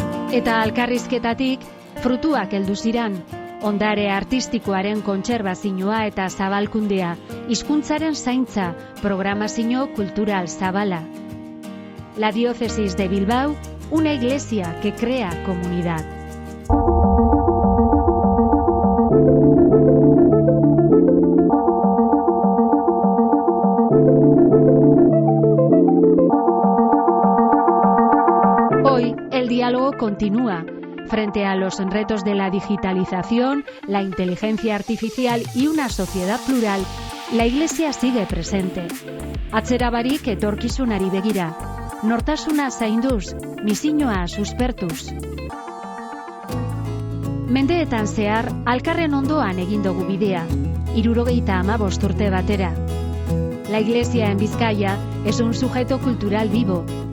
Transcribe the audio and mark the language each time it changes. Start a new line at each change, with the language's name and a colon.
Basque: Eta alkarrizketatik frutuak heldu ziran, ondare artistikoaren kontserbazioa eta zabalkundea, hizkuntzaren zaintza, programazio kultural zabala.
Spanish: La diócesis de Bilbao, una iglesia que crea comunidad. Hoy, el diálogo continúa. Frente a los retos de la digitalización, la inteligencia artificial y una sociedad plural, la Iglesia sigue presente.
Basque: Atzerabarik etorkizunari begira, nortasuna zainduz, misioa suspertuz. Mendeetan zehar, alkarren ondoan egin dugu bidea, 75 urte batera.
Spanish: La Iglesia en Bizkaia es un sujeto cultural vivo.